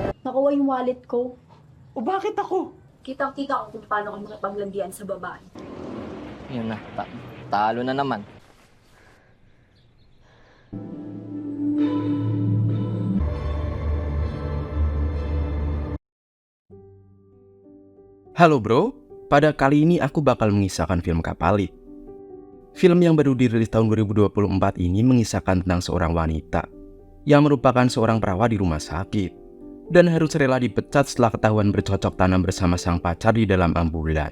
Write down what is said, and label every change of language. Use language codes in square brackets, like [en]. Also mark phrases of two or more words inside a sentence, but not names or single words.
[tl] Nakuha yung wallet ko. O bakit ako? Kitang-kita ko kung paano kayo makipaglandian sa babae. Yun na, talo na naman. [id] Halo bro, pada kali ini aku bakal mengisahkan film Kapali. Film yang baru dirilis tahun 2024 ini mengisahkan tentang seorang wanita yang merupakan seorang perawat di rumah sakit dan harus rela dipecat setelah ketahuan bercocok tanam bersama sang pacar di dalam ambulan.